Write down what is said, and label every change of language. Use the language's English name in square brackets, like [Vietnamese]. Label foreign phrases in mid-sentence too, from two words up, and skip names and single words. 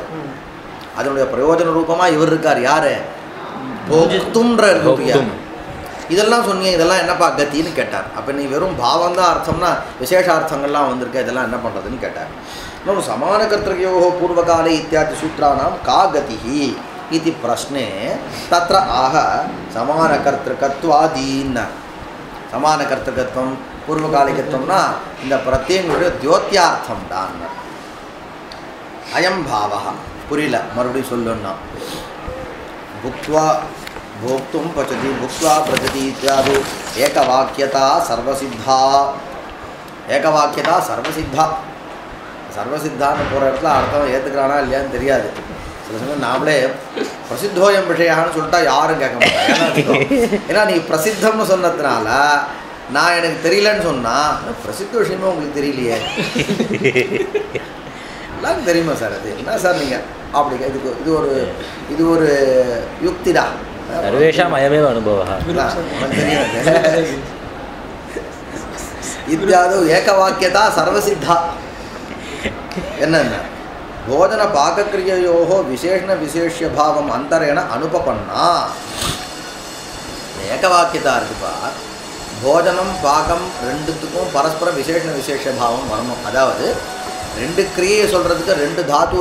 [Tamil] அதனுடைய பிரயோஜன ரூபமாக இவர் இருக்கார். யாரு? போக்தும்ன்ற இருக்கு. இதெல்லாம் சொன்னீங்க, இதெல்லாம் என்னப்பா கத்தின்னு கேட்டார். அப்போ நீ வெறும் பாவம் தான் அர்த்தம்னா விசேஷார்த்தங்கள்லாம் வந்திருக்க, இதெல்லாம் என்ன பண்ணுறதுன்னு கேட்டார். [Sanskrit] இன்னொன்று समान कर्त्रयोः पूर्वकाले इत्यादि सूत्राणां का गतिः इति प्रश्ने तत्र आह समानकर्तृकत्वादीन् समानकर्तृकत्वं पूर्वकालिकत्वம்னா [Tamil] இந்த பிரத்யங்களுடைய [Sanskrit] द्योत्यार्थம் தான் अयं भावः [Tamil] புரியல மறுபடியும் சொல்லணும்னா [Sanskrit] भुक्त्वा भोक्तुं पचति भुक्त्वा प्रजति इत्यादि एकवाक्यता सर्वसिद्धा एकवाक्यता सर्वसिद्धा [Tamil] சர்வசித்தான்னு போகிற இடத்துல அர்த்தம் ஏற்றுக்கிறானா இல்லையான்னு தெரியாது சில சமயம் நாமளே பிரசித்தோயம் விஷயான்னு சொல்லிட்டா யாரும் கேட்க மாட்டாங்க ஏன்னா நீ பிரசித்தம்னு சொன்னதுனால நான் எனக்கு தெரியலன்னு சொன்னால் பிரசித்த விஷயமே உங்களுக்கு தெரியலையே எல்லாரும் தெரியுமா சார் அது என்ன சார் நீங்கள் அப்படி இது ஒரு யுக்தி தான் [Sanskrit] सर्वेषाम् अयमेव अनुभवः தெரியும் इत्यादौ एकवाक्यता सर्वसिद्धा என்னன்னா भोजन पाकक्रिययोः विशेषण विशेष्य भावम् अन्तरेण अनुपपन्ना एकवाक्यता [Tamil] இருக்குப்பா போஜனம் பாகம் ரெண்டுத்துக்கும் பரஸ்பர விசேஷண விசேஷ பாவம் வரணும் அதாவது ரெண்டு கிரியையை சொல்கிறதுக்கு ரெண்டு தாத்து